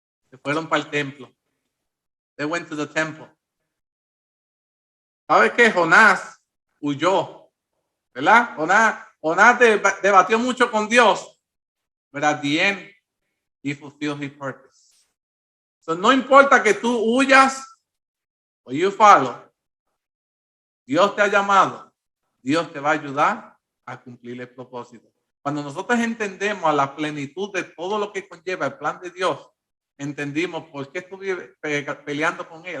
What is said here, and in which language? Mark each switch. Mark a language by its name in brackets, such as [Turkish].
[Spanish] Se fueron para el templo. [English] They went to the temple. [Spanish] ¿Sabes qué? Jonás huyó, ¿verdad? Jonás debatió mucho con Dios, pero [English] at the end, he fulfilled his purpose. [Spanish] So, no importa que tú huyas o [English] you follow, [Spanish] Dios te ha llamado, Dios te va a ayudar a cumplir el propósito. Cuando nosotros entendemos a la plenitud de todo lo que conlleva el plan de Dios, entendimos por qué estuve peleando con él.